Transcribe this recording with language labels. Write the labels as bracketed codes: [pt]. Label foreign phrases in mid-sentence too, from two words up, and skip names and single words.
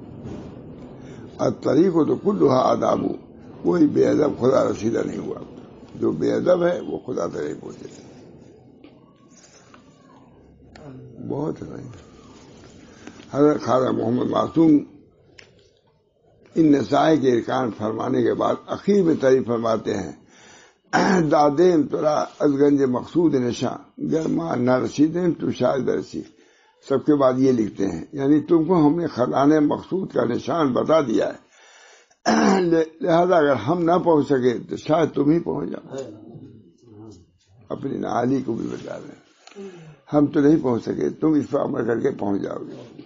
[ur] الطریق تو [ar] کلھا آداب، [ur] کوئی بے ادب خدا رسیدہ نہیں ہوا۔ جو بے ادب ہے وہ خدا تک نہیں پہنچے. بہت ہے. حضرت خواجہ محمد معصوم ان نسائے کے ارکان فرمانے کے بعد اخیر میں تعریف فرماتے ہیں [fa] دادیم ترا از گنج مقصود نشاں گرما نہ رسیدیں تو شاید رسی. [ur] سب کے بعد یہ لکھتے ہیں یعنی تم کو ہم نے خزانے مقصود کا نشان بتا دیا ہے، لہذا اگر ہم نہ پہنچ سکے تو شاید تم ہی پہنچ جاؤ. اپنی نااہلی کو بھی بتا رہے ہیں، ہم تو نہیں پہنچ سکے، تم اس پر عمل کر کے پہنچ جاؤ گے.